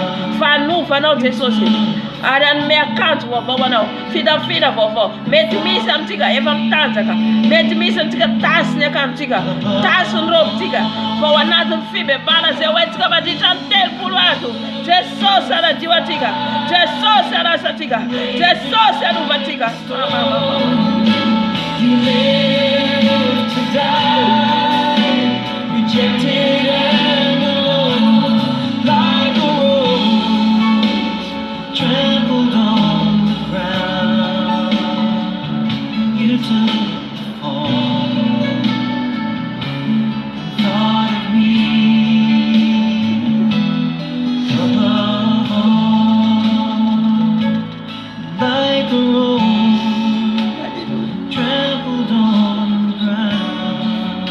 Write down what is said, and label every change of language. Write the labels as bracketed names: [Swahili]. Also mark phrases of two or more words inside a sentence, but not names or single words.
[Malagasy] Fa hanovanao Jesosy, ary hanome akanjo vaovao anao, fidafida vaovao. Mety misy amintsika efa mitanjaka, mety misy amintsika tasy ny akanjotsika, tasy ny robontsika, fa ho anatin'ny fibebahana zay hoentsika mandritra ny 3 andro. Jesosy hanadio atsika, Jesosy hanasa atsika, Jesosy hanova atsika. [English] You live to die, rejected and alone, like a rose trampled on the ground. You took the fall, thought of me above all, like a rose trampled on the ground.